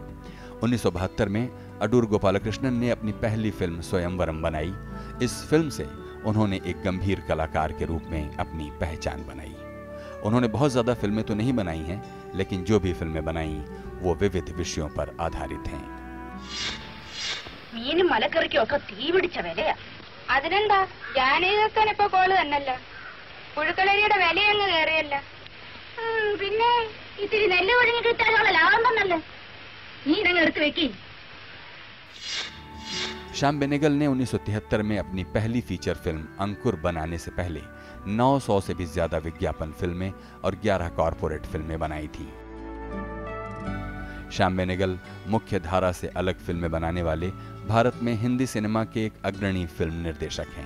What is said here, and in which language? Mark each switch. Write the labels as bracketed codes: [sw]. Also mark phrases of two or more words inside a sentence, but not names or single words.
[hi] 1972 में अडूर गोपालकृष्णन ने अपनी पहली फिल्म स्वयंवरम बनाई। इस फिल्म से उन्होंने एक गंभीर कलाकार के रूप में अपनी पहचान बनाई। उन्होंने बहुत ज्यादा फिल्में तो नहीं बनाई हैं, लेकिन जो भी फिल्में बनाई वो विविध विषयों पर आधारित हैं। [ml] മീനും മലക്കറിക്കൊക്കെ തീ പിടിച്ച വിലയാ. അതിനെന്താ, ജാനകിക്കാൻ ഇപ്പൊ കോള് തന്നല്ല. പുഴുക്കളരിയുടെ വിലയങ്ങ് കയറിയല്ല. പിന്നെ ഇത്തിരി നെല്ല് ഒഴിഞ്ഞു കിട്ടാനുള്ള ലാഭം തന്നല്ലേ. നീ ഇതങ്ങ് എടുത്ത് വെക്കി. [hi] श्याम बेनेगल ने 1973 में अपनी पहली फीचर फिल्म अंकुर बनाने से पहले 900 से भी ज्यादा विज्ञापन फिल्में और 11 कॉरपोरेट फिल्में बनाई थी। श्याम बेनेगल मुख्य धारा से अलग फिल्में बनाने वाले भारत में हिंदी सिनेमा के एक अग्रणी फिल्म निर्देशक हैं।